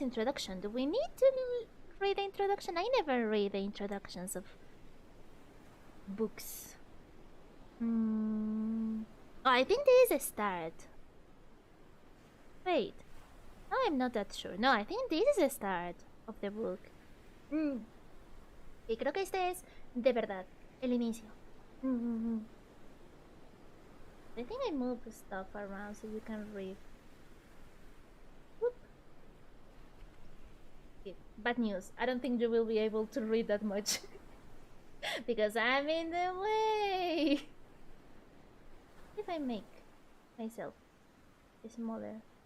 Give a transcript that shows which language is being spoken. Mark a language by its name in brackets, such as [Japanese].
[English] Introduction. Do we need to read the introduction? I never read the introductions of books. Oh, I think this is a start. Wait. No, I'm not that sure. No, I think this is the start of the book. [Spanish] Y creo que este es de verdad el inicio. [English] I think I moved the stuff around so you can read. Whoop. Okay, bad news. I don't think you will be able to read that much. Because I'm in the way. If I make myself smaller.